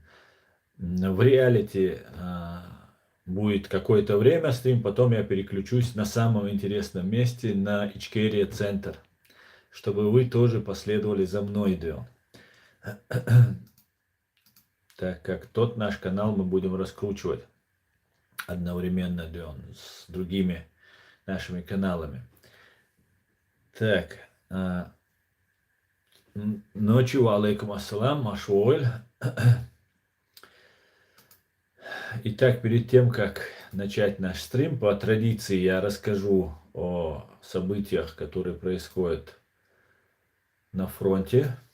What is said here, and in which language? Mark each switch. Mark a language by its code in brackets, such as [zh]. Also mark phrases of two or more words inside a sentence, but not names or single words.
[ru] В реалити будет какое-то время стрим, потом я переключусь на самом интересном месте, на Ичкерия Центр, чтобы вы тоже последовали за мной, да. Так как тот наш канал мы будем раскручивать одновременно, да, с другими нашими каналами. Так, ночью, [ar] عليكم السلام, [ru] машуоль. Итак, перед тем, как начать наш стрим, по традиции я расскажу о событиях, которые происходят на фронте.